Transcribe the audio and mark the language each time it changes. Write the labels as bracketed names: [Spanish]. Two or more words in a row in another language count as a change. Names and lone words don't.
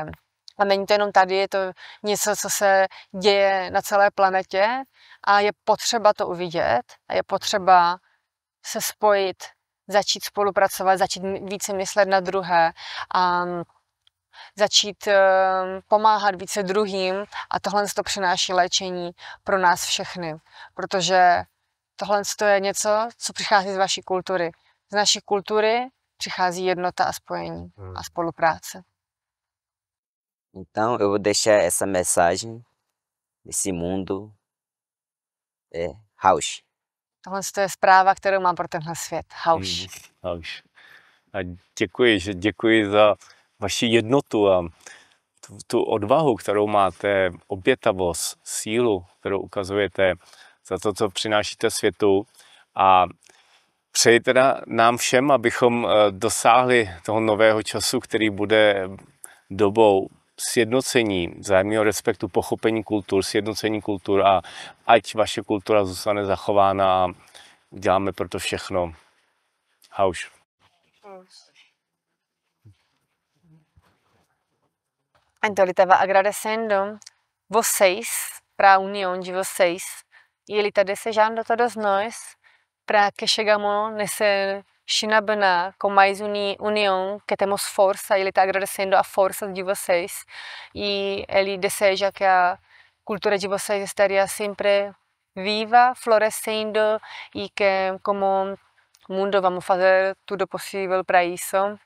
[Czech] A není to jenom tady, je to něco, co se děje na celé planetě, a je potřeba to uvidět a je potřeba se spojit, začít spolupracovat, začít více myslet na druhé a začít pomáhat více druhým, a tohle to přináší léčení pro nás všechny, protože tohle je něco, co přichází z vaší kultury. Z naší kultury přichází jednota a spojení a spolupráce. [Portuguese] Então eu vou deixar essa mensagem nesse mundo, Rausch. [Czech] Tohle je zpráva, kterou mám pro tenhle svět. Hauš. Hauš. A děkuji za vaši jednotu a tu odvahu, kterou máte, obětavost, sílu, kterou ukazujete, za to, co přinášíte světu, a přeji teda nám všem, abychom dosáhli toho nového času, který bude dobou sjednocení, vzájemného respektu, pochopení kultur, sjednocení kultur, a ať vaše kultura zůstane zachována, a děláme pro to všechno. Hauš. [Portuguese] Então ele estava agradecendo vocês, para a união de vocês, e ele está desejando a todos nós para que chegamos nesse Shinabana com mais união, que temos força, e ele está agradecendo a força de vocês, e ele deseja que a cultura de vocês estaria sempre viva, florescendo, e que como mundo vamos fazer tudo possível para isso.